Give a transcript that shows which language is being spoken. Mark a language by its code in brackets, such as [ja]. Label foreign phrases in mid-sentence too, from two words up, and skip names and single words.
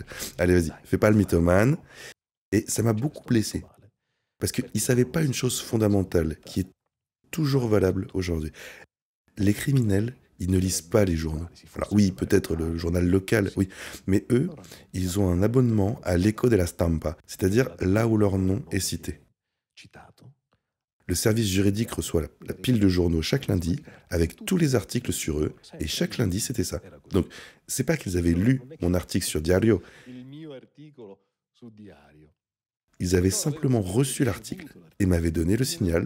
[fr] Allez, vas-y, fais pas le mythomane. » Et ça m'a beaucoup blessé. Parce qu'ils ne savaient pas une chose fondamentale, qui est toujours valable aujourd'hui. Les criminels, ils ne lisent pas les journaux. Alors oui, peut-être le journal local, oui. Mais eux, ils ont un abonnement à l'Eco della Stampa, c'est-à-dire là où leur nom est cité. Le service juridique reçoit la pile de journaux chaque lundi, avec tous les articles sur eux, et chaque lundi, c'était ça. Donc, c'est pas qu'ils avaient lu mon article sur Diario. Ils avaient simplement reçu l'article et m'avaient donné le signal.